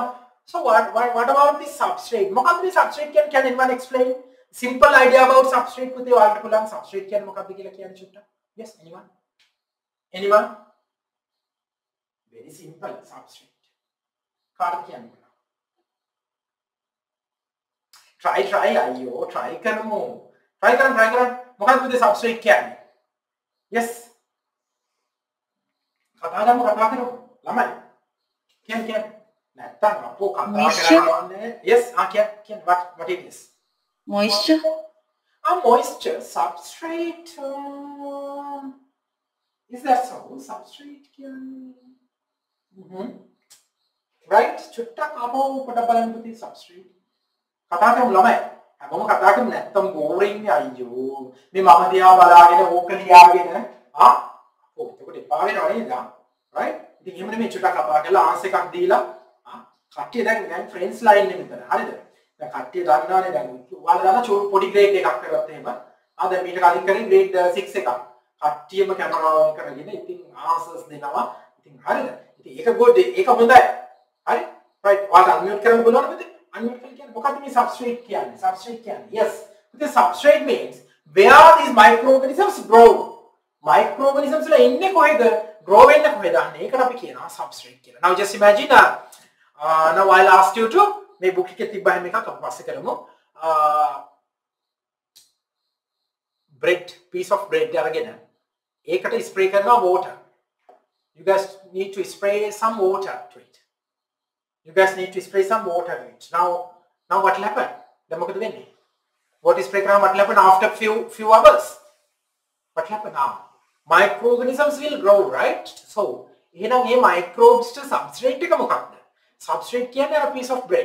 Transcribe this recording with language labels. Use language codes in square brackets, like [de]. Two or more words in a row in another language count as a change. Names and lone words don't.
[en] So what about the substrate? The substrate can anyone explain? Simple idea about substrate. Substrate can yes, anyone? Very simple substrate. Try කරමු. [si] Try කරන්න. මොකක්ද පුතේ substrate කියන්නේ? Yes. කතා කරමු. ළමයි. කියන්න. නැත්තම් අපෝ කතා කරන්නේ. Yes, කියන්න. [en] What it is? Moisture. Moisture, substrate. Is that so? [si] Substrate කියන්නේ. Right? චුට්ටක් අපෝ පොඩ බලන්න පුතේ substrate. කතා කරමු ළමයි. හැමෝම කතා කරන්නේ නැත්තම් බෝරින් අයියෝ. මේ මම දිහා බලාගෙන ඕක ලියාගෙන එතකොට එපා වෙනව නේද? [en] right? [si] ඉතින් එහෙම නෙමෙයි චුට්ටක් කතා කරලා ආන්සර් එකක් දීලා කට්ටිය දැන් ෆ්‍රෙන්ඩ්ස් ලයින් එක මෙතන. හරිද? දැන් කට්ටිය දන්නවනේ දැන් ඔයාලා දන්න පොඩි ග්‍රේඩ් එකක් කරගත්ත එහෙම. දැන් මීට කලින් කරේ ග්‍රේඩ් 6 එකක්. කට්ටියම කැමරාව ඔන් කරගෙන ඉතින් ආන්සර්ස් දෙනවා. ඉතින් හරිද? ඉතින් ඒක good ඒක හොඳයි. හරි? right. ඔයාලා අන්මියුට් කරන්න බලනවද? Unmute කියන්නේ මොකක්ද මේ substrate කියන්නේ? [en] Yes. The substrate means where these microorganisms grow. [si] Microorganisms වල ඉන්නේ කොහෙද? Grow වෙන්නේ කොහෙද? අන්න ඒකට අපි කියනවා substrate කියලා. [en] Now just imagine now I'll ask you to [si] මේ book එකේ තිබ්බ හැම එකක් අපි පස්සේ කරමු. [en] bread piece of bread [si] අරගෙන ඒකට [en] spray කරනවා water. You guys need to spray some water to it. Now what will happen? What is spray what will happen after few hours? What will happen now? Microorganisms will grow, right? So, here microbes to substrate substrate is a piece of bread.